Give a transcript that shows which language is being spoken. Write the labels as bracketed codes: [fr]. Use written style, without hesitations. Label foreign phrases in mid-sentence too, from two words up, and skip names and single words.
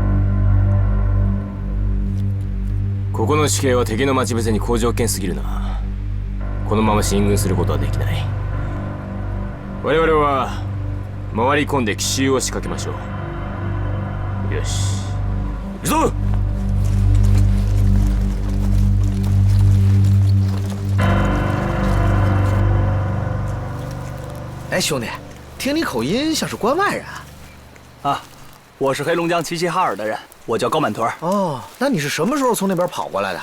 [ja] ここの地形は敵の待ち伏せに好条件すぎるな。このまま進軍することはできない。我々は回り込んで奇襲を仕掛けましょう。よし、行くぞ！ [zh] 哎，兄弟，听你口音像是关外人啊。我是黑龙江齐齐哈尔的人，我叫高满屯。哦，那你是什么时候从那边跑过来的？